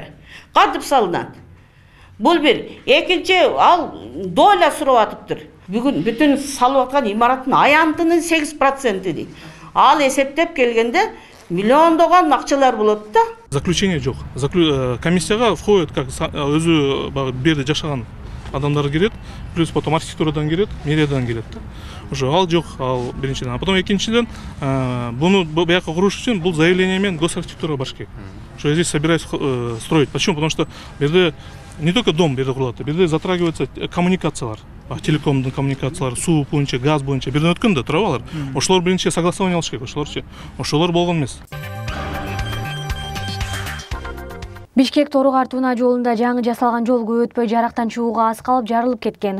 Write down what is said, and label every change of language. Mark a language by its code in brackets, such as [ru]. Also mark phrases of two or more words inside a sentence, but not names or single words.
[ky] Кантип салынат? Бул бир. Экинчи, ал доля сурап атыптыр. Бүгүн бүтүн салып аткан имараттын аянтынын 8% дейт. Ал эсептеп келгенде миллиондогон акчалар болот да. Заключение жок. Комиссияга [ru] входит как [ky] өзү берде жашаган адамдар кирет, [ru] плюс потом [ky] архитектурадан кирет, мэриядан кирет да. Уже ал жок, ал биринчиден. [ru] А потом [ky] экинчиден, буну бияка куруш үчүн бул заявление менен госархитектурага барыш керек. [ru] Что я здесь собираюсь строить. Почему? Потому что берде не только дом [ky] берде курулат, берде [ru] затрагиваются коммуникациялар. [ky] Телекомдун коммуникациялары, суу боюнча, газ боюнча берден өткөн да турабалар. Ошолор биринчи согласование алыш керек, ошолор болгон эмес. Бишкек Торук-Артуна жолунда жаңы жасалган жол көп өтпөй жарактан чыгууга аз калып жарылып кеткен.